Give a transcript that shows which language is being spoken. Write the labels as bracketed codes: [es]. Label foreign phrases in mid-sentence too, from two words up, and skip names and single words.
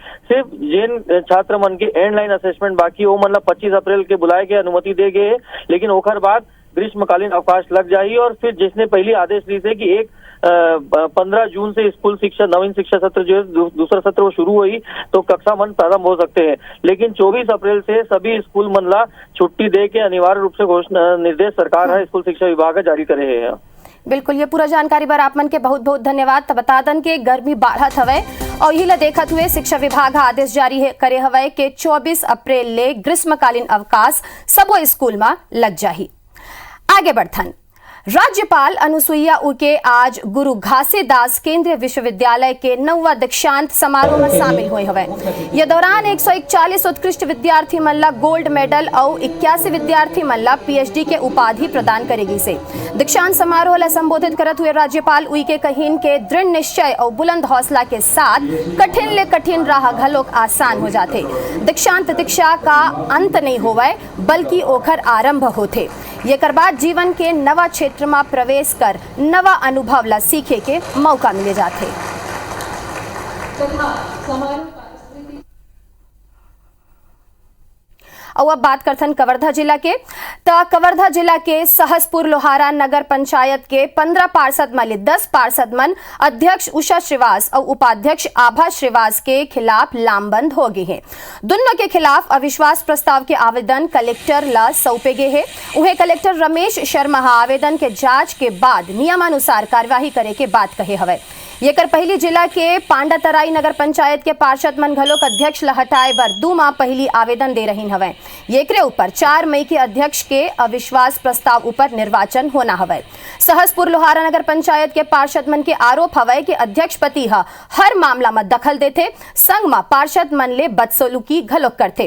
[hne] सिर्फ जिन छात्र मन के [en] end line assessment [hne] बाकी वो मतलब 25 अप्रैल के बुलाए के अनुमति दे गए है, लेकिन ओखर बाद ग्रीष्मकालीन अवकाश लग जाये। और फिर जिसने पहली आदेश ली से कि 15 जून से स्कूल शिक्षा नवीन शिक्षा सत्र जो है दूसरा सत्र वो शुरू हुई तो कक्षा मन प्रारंभ हो सकते हैं। लेकिन 24 अप्रैल से सभी स्कूल मन ला छुट्टी दे के अनिवार्य रूप से घोषणा निर्देश सरकार है स्कूल शिक्षा विभाग जारी करे है। बिल्कुल, ये पूरा जानकारी पर आप मन के बहुत बहुत धन्यवाद। तब बता दन के गर्मी बढ़त हवे और यही ला देखत हुए शिक्षा विभाग आदेश जारी करे हवे कि 24 अप्रैल ले ग्रीष्मकालीन अवकाश सबो स्कूल में लग जाही। आगे बढ़थन। राज्यपाल अनुसुईया उइके आज गुरु घासीदास केंद्रीय विश्वविद्यालय के 9वां दीक्षांत समारोह में शामिल हुए हवे। ये दौरान 141 उत्कृष्ट विद्यार्थी मन ला [en] gold medal [hne] और 81 विद्यार्थी मन ला पीएचडी के उपाधि प्रदान करेगी से। दीक्षांत समारोह ला संबोधित करत हुए राज्यपाल उइके कहिन के दृढ़ निश्चय और बुलंद हौसला के साथ कठिन ले कठिन राह घलोक आसान हो जाते। दीक्षांत दीक्षा का अंत नहीं होवे बल्कि ओखर आरंभ होते। ये कर बाद जीवन के नवा क्षेत्र में प्रवेश कर नवा अनुभव ला सीखे के मौका मिले जाते। और अब बात करथन कवर्धा जिला के। कवर्धा जिला के सहसपुर लोहारा नगर पंचायत के 15 पार्षद में 10 पार्षद मन अध्यक्ष उषा श्रीवास और उपाध्यक्ष आभा श्रीवास के खिलाफ लामबंद हो गए हैं। दोनों के खिलाफ अविश्वास प्रस्ताव के आवेदन कलेक्टर ला सौंपे गए हैं। उन्हें कलेक्टर रमेश शर्मा आवेदन के जांच के बाद नियमानुसार कार्यवाही करे के बात कहे हवे। ये कर पहली जिला के पांडातराई नगर पंचायत के पार्षद मन घलोक अध्यक्ष ला हटाए बर 2 माह पहली आवेदन दे रही हवे। एकरे ऊपर 4 मई के अध्यक्ष के अविश्वास प्रस्ताव ऊपर निर्वाचन होना हवे। सहसपुर लोहारा नगर पंचायत के पार्षद मन के आरोप हवे कि अध्यक्ष पति हर मामला में दखल देते, संग में पार्षद मन ले बदसलूकी घलोक करते।